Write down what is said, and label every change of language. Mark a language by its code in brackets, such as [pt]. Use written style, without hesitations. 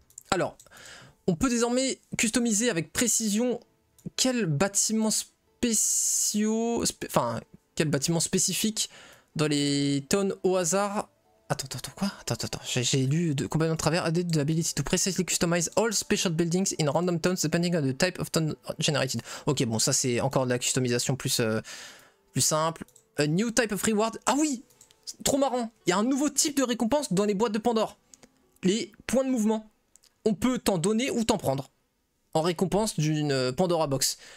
[fr] Alors, on peut désormais customiser avec précision quels bâtiments spéciaux... quel bâtiment spécifique dans les tonnes au hasard... Attends, quoi? Attends, j'ai lu complètement de travers. [en] Added the ability to precisely customize all special buildings in random tones depending on the type of tone generated. [fr] Ok, bon, ça c'est encore de la customisation plus simple. [en] A new type of reward. [fr] Ah oui! Trop marrant! Il y a un nouveau type de récompense dans les boîtes de Pandore. Les points de mouvement. On peut t'en donner ou t'en prendre en récompense d'une Pandora Box.